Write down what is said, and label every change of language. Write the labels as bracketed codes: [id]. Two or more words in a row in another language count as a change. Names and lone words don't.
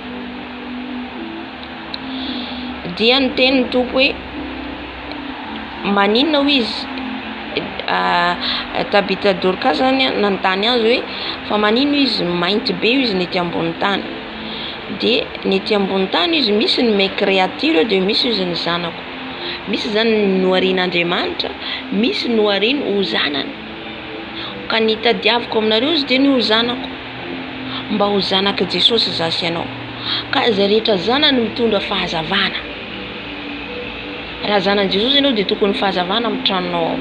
[mg] Dia niteny ny Tompo hoe maninona ho izy Tabita Dorcas zany nanontany azy hoe fa maninona izy mainty be izy nety ambony tany. De nety ambony tany izy misy ny [fr] mes créatures [mg] de misy izy ny zanako. Misy zany noharian'Andriamanitra, misy nohariany ho zanany. Ka ny tadiaviko aminareo izy de ny ho zanako, mba ho zanaka Jesosy zasy ianao. Ka izay rehetra zanany mitondra fahazavana. Raha zanany Jesosy ianao de tokony fahazavana amin'ny tranonao ao.